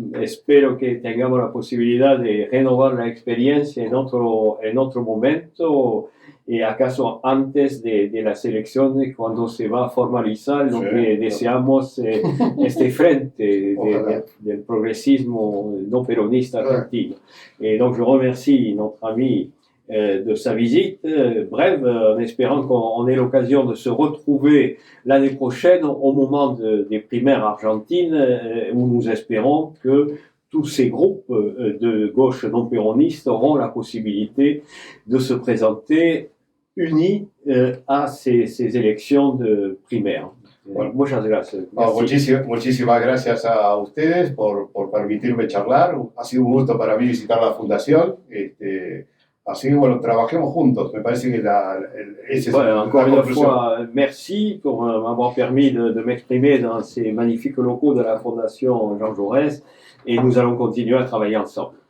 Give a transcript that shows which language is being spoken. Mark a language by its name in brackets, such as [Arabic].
[Spanish] Espero que tengamos la posibilidad de renovar la experiencia en otro momento, y acaso antes de las elecciones, cuando se va a formalizar lo que deseamos, este frente del progresismo no peronista argentino. [French] Et donc je remercie notre ami de sa visite brève, en espérant qu'on ait l'occasion de se retrouver l'année prochaine au moment des primaires argentines, où nous espérons que tous ces groupes de gauche non péronistes auront la possibilité de se présenter unis à ces élections de primaires. [Spanish] Bueno, muchas gracias. Muchísimas gracias a ustedes por permitirme charlar. Ha sido un gusto para mí visitar la fundación. Así que bueno, trabajemos juntos. Me parece que ese [French] encore une fois, merci pour m'avoir permis de m'exprimer dans ces magnifiques locaux de la Fondation Jean Jaurès, et nous allons continuer à travailler ensemble.